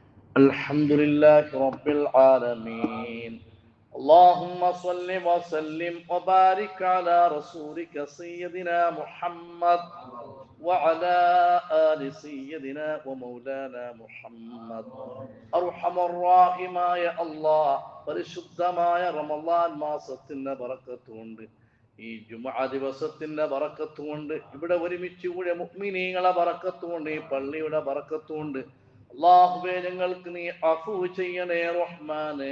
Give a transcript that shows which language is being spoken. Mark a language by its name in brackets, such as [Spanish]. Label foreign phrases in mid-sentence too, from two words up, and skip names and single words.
[Arabic] الحمد لله رب العالمين. اللهم صل وسلم وبارك على رسولك سيدنا محمد وعلى آل سيدنا ومولانا محمد. [Malayalam] അർഹമർറാഹിമായ അല്ലാഹ്, പരിശുദ്ധമായ റമളാൻ മാസത്തിന്റെ ബറക്കത്ത് കൊണ്ട്, ഈ ജുമുഅ ദിവസത്തിന്റെ ബറക്കത്ത് കൊണ്ട്, ഇവിടെ ഒരുമിച്ച് കൂടിയ മുഅ്മിനീങ്ങളെ ബറക്കത്ത് കൊണ്ട്, ഈ പള്ളിയുടെ ബറക്കത്ത് കൊണ്ട് അല്ലാഹുവേ, ഞങ്ങൾക്ക് നീ അഫൂ ചെയ്യണേ റഹ്മാനേ.